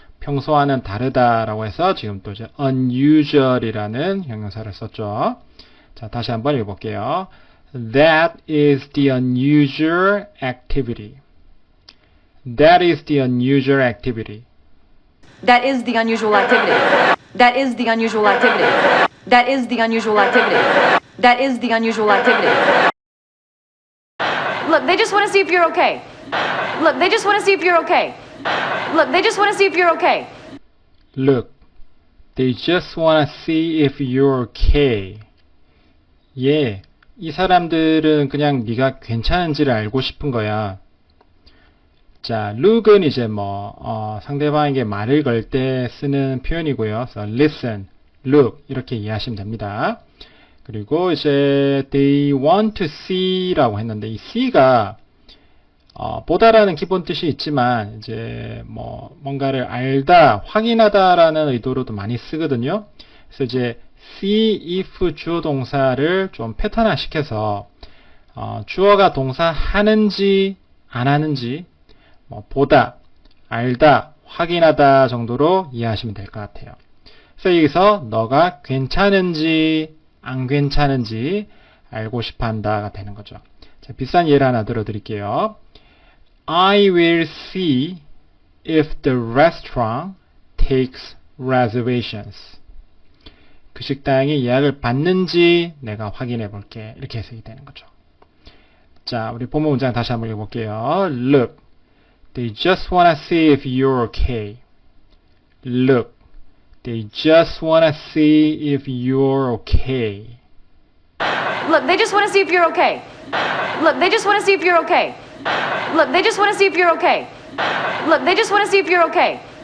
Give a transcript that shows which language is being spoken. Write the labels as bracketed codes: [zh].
[ko] 평소와는 다르다라고 해서 지금 또 이제 unusual이라는 형용사를 썼죠. 자, 다시 한번 읽어볼게요. [en] That is the unusual activity. That is the unusual activity. That is the unusual activity. That is the unusual activity. That is the unusual activity. That is the unusual activity. Look, they just want to see if you're okay. Look, they just want to see if you're okay. Look, they just want to see if you're okay. Look, they just want to see if you're okay. [ko] 예, 이 사람들은 그냥 네가 괜찮은지를 알고 싶은 거야. 자, look은 이제 상대방에게 말을 걸 때 쓰는 표현이고요. 그래서 listen, look 이렇게 이해하시면 됩니다. 그리고 이제 [en] they want to see [ko] 라고 했는데 이 see가 보다라는 기본 뜻이 있지만 이제 뭔가를 알다, 확인하다라는 의도로도 많이 쓰거든요. 그래서 이제 see if 주어 동사를 좀 패턴화 시켜서 주어가 동사 하는지 안 하는지 보다, 알다, 확인하다 정도로 이해하시면 될 것 같아요. 그래서 여기서 너가 괜찮은지 안 괜찮은지 알고 싶어 한다가 되는 거죠. 자, 비싼 예를 하나 들어드릴게요. [en] I will see if the restaurant takes reservations. [ko] 그 식당이 예약을 받는지 내가 확인해 볼게. 이렇게 해석이 되는 거죠. 자, 우리 본문 문장 다시 한번 읽어볼게요. [en] Look, they just want to see if you're okay. Look, they just want to see if you're okay. Look, they just want to see if you're okay. Look, they just want to see if you're okay. Look, they just want to see if you're okay. Look, they just want to see if you're okay.